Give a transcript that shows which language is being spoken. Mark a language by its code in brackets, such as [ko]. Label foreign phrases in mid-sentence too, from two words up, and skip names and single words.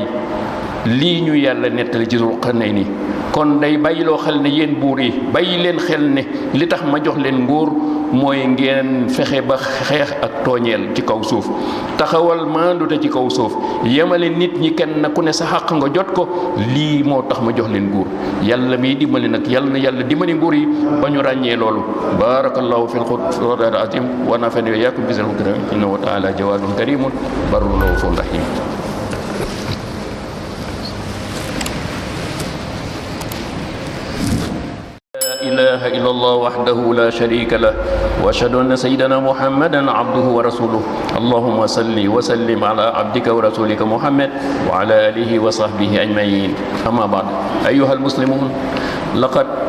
[wo] lii ñu yàlla nettali ci Zulqarnayn ni kon day bàyyiloo xel ne yéen buur yi bàyyi leen xel ne li tax ma jox leen nguur mooy ngeen fexe ba xeex ak tooñeel ci kaw suuf taxawal maandute ci kaw suuf yemale nit ñi kenn ku ne sa xàq nga jot ko lii moo tax ma jox leen nguur yàlla miy dimbali nag yàlla na yàlla dimbali nguur yi ba ñu ràññee loolu [ar] بارك الله في القرآن العظيم ونفعني وإياكم بذكره الكريم إنه تعالى جواد كريم بر غفور رحيم. لا إله إلا الله وحده لا شريك له وأشهد أن سيدنا محمدا عبده ورسوله اللهم صل وسلم على عبدك ورسولك محمد وعلى آله وصحبه أجمعين أما بعد أيها المسلمون لقد